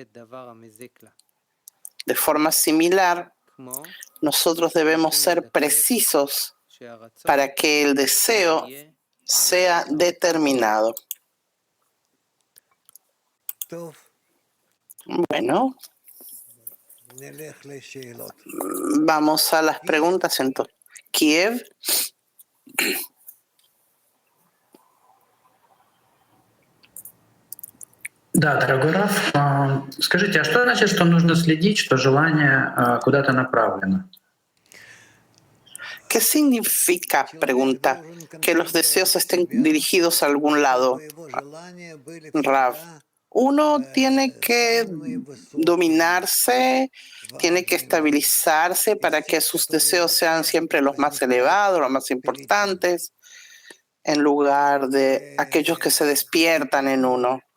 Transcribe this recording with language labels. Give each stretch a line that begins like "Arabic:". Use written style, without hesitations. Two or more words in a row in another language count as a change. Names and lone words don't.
Spanish: De forma similar, nosotros debemos ser precisos para que el deseo sea determinado. Bueno, vamos a las preguntas entonces. Kiev.
Russian: Да, дорогой Раф, скажите, а что значит, что нужно следить, что желание куда-то направлено?
Spanish: ¿Qué significa, pregunta, que los deseos estén dirigidos a algún lado? Rav, uno tiene que dominarse, tiene que estabilizarse para que sus deseos sean siempre los más elevados, los más importantes, en lugar de aquellos que se despiertan en uno.